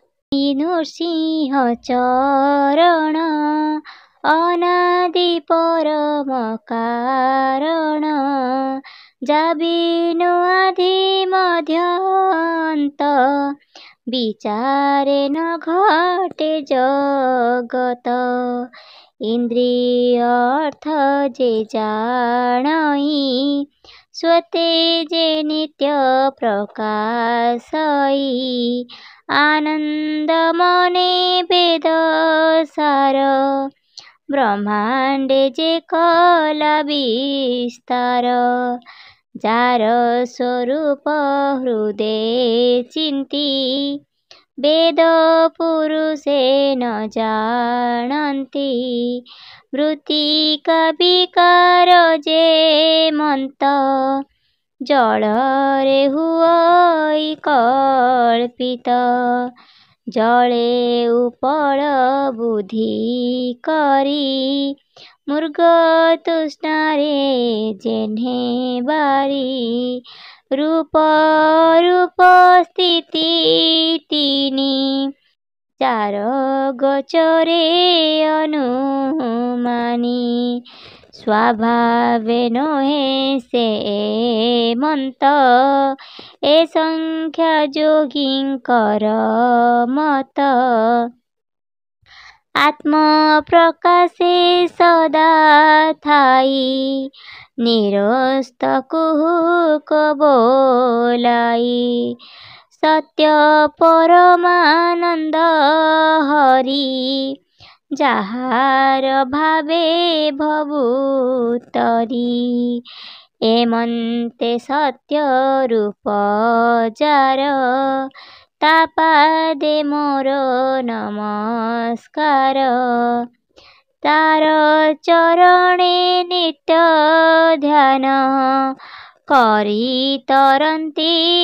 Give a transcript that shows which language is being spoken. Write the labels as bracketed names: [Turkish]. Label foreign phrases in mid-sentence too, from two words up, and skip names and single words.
[Odia] ନୃସିଂହଚରଣ ଅନାଦି ପରମ କାରଣ ଯାବିନୁ ଆଦି ମଧ୍ୟାନ୍ତ ବିଚାରେ ନ ଘଟେ ଜଗତ। ଇନ୍ଦ୍ରିୟାର୍ଥ ଯେ ଜାନଇ ସ୍ୱତେଜେ ନିତ୍ୟ ପ୍ରକାଶଇ। ଆନନ୍ଦ ମନେ ବେଦ ସାର ବ୍ରହ୍ମାଣ୍ଡେ ଯେ କଳା ବିସ୍ତାର। ଯାର ସ୍ୱରୂପ ହୃଦୟ ଚିନ୍ତି ବେଦ ପୁରୁଷେ ନ ଜାନନ୍ତି। ମୃତ୍ତିକା ବିକାର ଯେ ମନ୍ତ ଜଳରେ ହୁଇ କଳ୍ପିତ। ଜଳେ ଉପଳ ବୁଦ୍ଧି କରି ମୃଗ ତୃଷ୍ଣାରେ ଯେହ୍ନେ ବାରି। ରୂପ ରୂପ ସ୍ଥିତି ତିନି ଚାର ଗୋଚରେ ଅନୁମାନି। ସ୍ୱଭାବେ ନୋହେ ସେ ମନ୍ତ ଏ ସଂଖ୍ୟା ଯୋଗିଙ୍କର ମତ। ଆତ୍ମ ପ୍ରକାଶେ ସଦା ଥାଇ ନିରସ୍ତ କୁହୁକ ବୋଲାଇ। ସତ୍ୟ ପରମାନନ୍ଦ ହରି ଯାହାର ଭାବେ ଭଭୁତରି ଏମନ୍ତେ ସତ୍ୟ ରୂପ ଯାର ତା ପାଦେ ମୋର ନମସ୍କାର ତାର ଚରଣେ ନିତ୍ୟ ଧ୍ୟାନ କରି ତରନ୍ତି